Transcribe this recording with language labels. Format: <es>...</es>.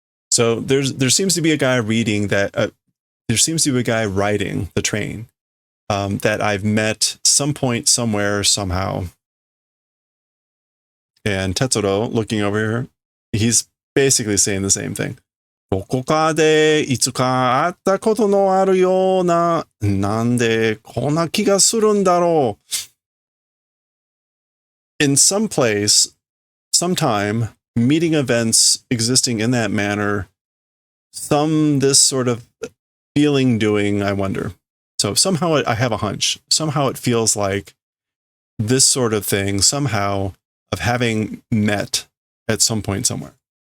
<en>So there seems to be a guy reading that. There seems to be a guy riding the train that I've met some point, somewhere, somehow. And Tetsuro, looking over here, he's basically saying the same thing.</en> <ja>どこかでいつか会ったことのあるような、なんでこんな気がするんだろう。</ja> <en>In some place, sometime, meeting events existing in that manner, this sort of feeling doing, I wonder. So somehow I have a hunch. Somehow it feels like this sort of thing, somehow, of having met at some point somewhere.</en>